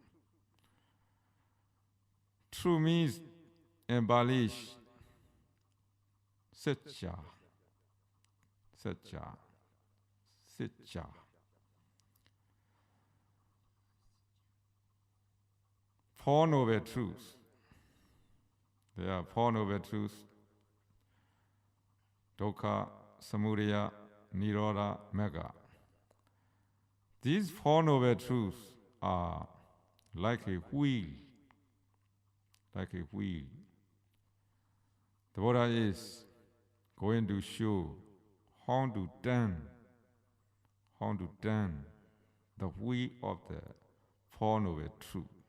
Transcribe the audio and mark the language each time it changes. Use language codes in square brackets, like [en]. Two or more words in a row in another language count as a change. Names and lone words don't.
[en] True means embellish, satya. Four noble truths. There are four noble truths: [pi] dukkha, samudaya, nirodha, magga. [en] These four noble truths are like a wheel. The Buddha is going to show how to turn the wheel of the Four Noble Truths.